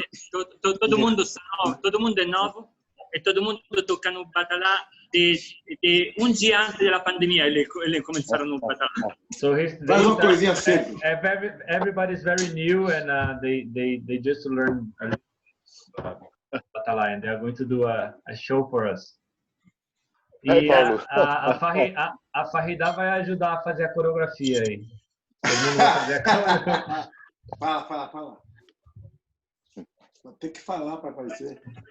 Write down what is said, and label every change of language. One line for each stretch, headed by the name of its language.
Portuguese: todo mundo é novo e todo mundo toca no Batala de um dia antes da pandemia eles começaram no Batala.
English: So
Portuguese: faz uma coisinha simples.
English: Everybody's very new and they just learn Batala and they're going to do a show for us.
Portuguese: E a Farida vai ajudar a fazer a coreografia aí. Todo mundo vai fazer a coreografia. Fala. Tem que falar para aparecer.